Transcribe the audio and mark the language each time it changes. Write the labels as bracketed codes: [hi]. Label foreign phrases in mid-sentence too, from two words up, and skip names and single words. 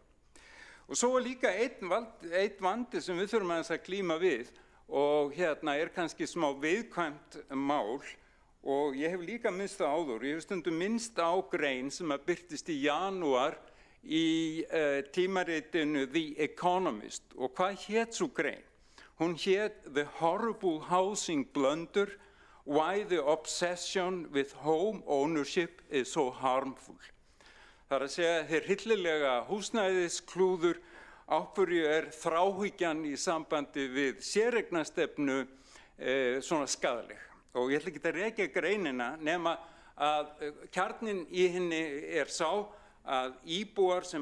[is] Og svo líka einn vandi sem við þurfum að glíma við og kannski smá viðkvæmt mál og ég hef líka minnst það áður. Ég hef stundum minnst á grein sem birtist í janúar í tímaritinu The Economist og hvað hét sú grein? Hún hét The Horrible Housing Blunder, Why the Obsession with Home Ownership is so Harmful. Það er að segja þeir hryllilega húsnæðisklúður á hverju þráhyggjan í sambandi við séreignarstefnu svona skaðleg. Og ég ætla ekki að rekja greinina nema að kjarninn í henni sá að íbúar sem